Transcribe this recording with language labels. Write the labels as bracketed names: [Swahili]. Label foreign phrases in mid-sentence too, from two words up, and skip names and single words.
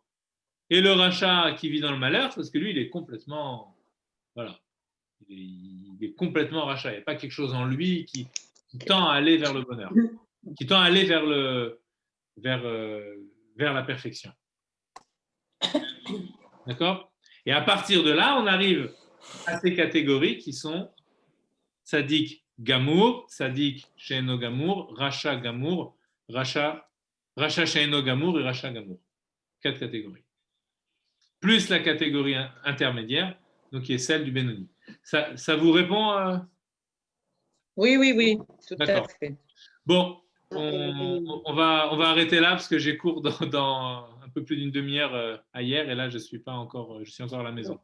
[French] Et le rachat qui vit dans le malheur, parce que lui, il est complètement, il est complètement rachat. Il n'y a pas quelque chose en lui qui tend à aller vers le bonheur, qui tend à aller vers la perfection. D'accord? Et à partir de là, on arrive à ces catégories qui sont [Hebrew] צדיק גמור, צדיק שאינו גמור, רשע גמור, רשע שאינו גמור [French] et [Hebrew] רשע גמור. [French] 4 catégories. Plus la catégorie intermédiaire, donc qui est celle du Benoni. Ça vous répond Oui, tout à fait. Bon, on va arrêter là parce que j'ai cours dans un peu plus d'une demi-heure à hier et là je suis encore à la maison.